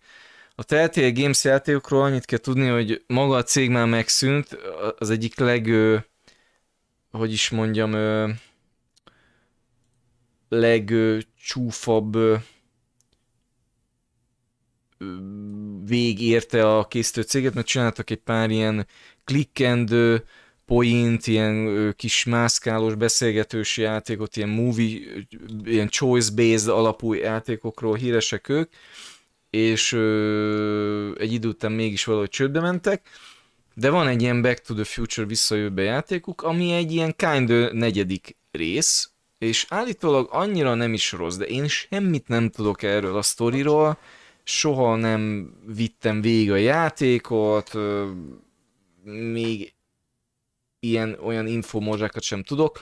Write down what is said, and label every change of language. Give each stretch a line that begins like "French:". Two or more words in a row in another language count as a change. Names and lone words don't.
Hungarian: A Telltale Games játékokról annyit kell tudni, hogy maga a cég már megszűnt, az egyik hogy is mondjam, legcsúfabb vég érte a készítő céget, mert csináltak egy pár ilyen
English: click and point,
Hungarian: ilyen kis mászkálós, beszélgetős játékot, ilyen movie, ilyen choice-based alapú játékokról híresek ők, és egy idő után mégis valahogy csődbe mentek, de van egy ilyen Back to the Future vissza a jövőbe játékuk, ami egy ilyen kind 4. rész, és állítólag annyira nem is rossz, de én semmit nem tudok erről a sztoriról, soha nem vittem végig a játékot, még olyan infomozsákat sem tudok.